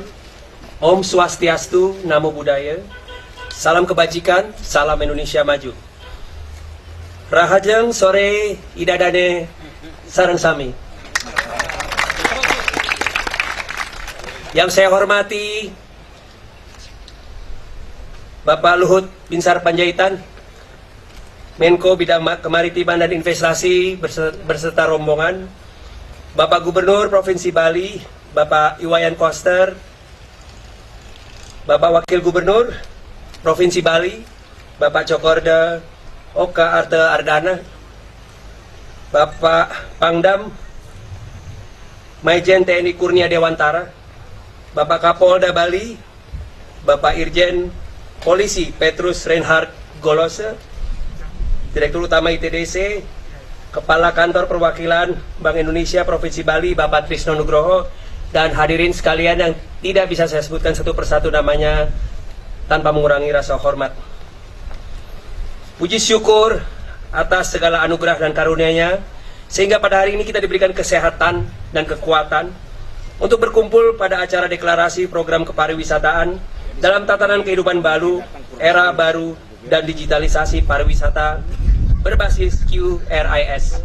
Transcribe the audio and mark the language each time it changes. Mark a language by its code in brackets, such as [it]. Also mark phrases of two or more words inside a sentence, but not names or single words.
[sa] Om Swastiastu, [pi] Namo Buddhaya. [id] Salam kebajikan, salam Indonesia maju. [ban] Rahajeng sore idadane sareng sami. [id] Yang saya hormati Bapak Luhut Binsar Panjaitan, Menko Bidang Kemaritiman dan Investasi berserta rombongan, Bapak Gubernur Provinsi Bali, Bapak Iwayan Koster, Bapak Wakil Gubernur Provinsi Bali, Bapak Cokorda Oka Arte Ardana, Bapak Pangdam Maijen TNI Kurnia Dewantara, Bapak Kapolda Bali, Bapak Irjen Polisi Petrus Reinhard Golose, Direktur Utama ITDC, Kepala Kantor Perwakilan Bank Indonesia Provinsi Bali, Bapak Trisno Nugroho, dan hadirin sekalian yang tidak bisa saya sebutkan satu persatu namanya tanpa mengurangi rasa hormat. Puji syukur atas segala anugerah dan karunia-Nya, sehingga pada hari ini kita diberikan kesehatan dan kekuatan untuk berkumpul pada acara deklarasi program kepariwisataan dalam tatanan kehidupan baru, era baru, dan digitalisasi pariwisata berbasis QRIS.